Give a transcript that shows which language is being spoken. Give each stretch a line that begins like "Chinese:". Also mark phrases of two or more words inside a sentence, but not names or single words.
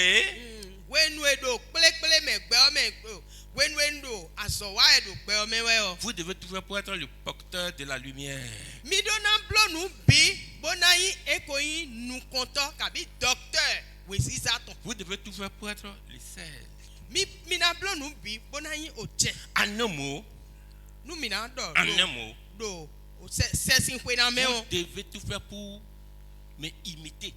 Ewe: we nu e do kple
French: Vous devez tout faire pour être le porteur de la lumière. Vous devez tout faire pour être le sel. En un mot, vous devez tout faire pour me imiter.